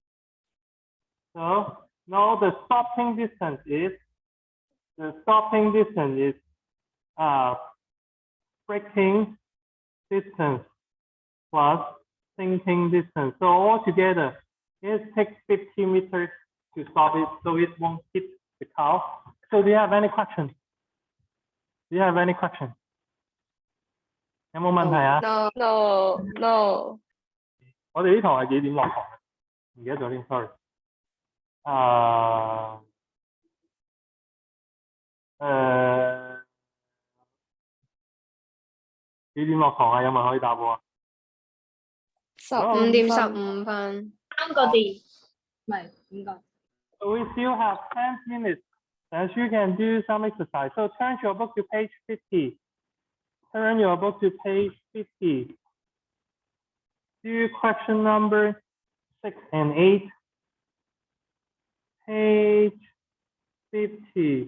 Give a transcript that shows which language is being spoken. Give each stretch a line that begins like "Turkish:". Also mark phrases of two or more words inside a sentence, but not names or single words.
English: So now the stopping distance is braking distance plus thinking distance. So altogether, it takes 50 meters to stop it, so it won't hit the car. So do you have any questions? Do you have any questions?
Cantonese: 有冇問題啊？
English: No.
Cantonese: 我哋呢堂係幾點落堂嘅？唔記得咗添 ，sorry。幾點落堂啊？有冇人可以答我啊？15點15分。 3個字，唔係5個。
English: So we still have 10 minutes. Then you can do some exercise. So turn your book to page 50. Turn your book to page 50. Do question number 6 and 8. Page 50.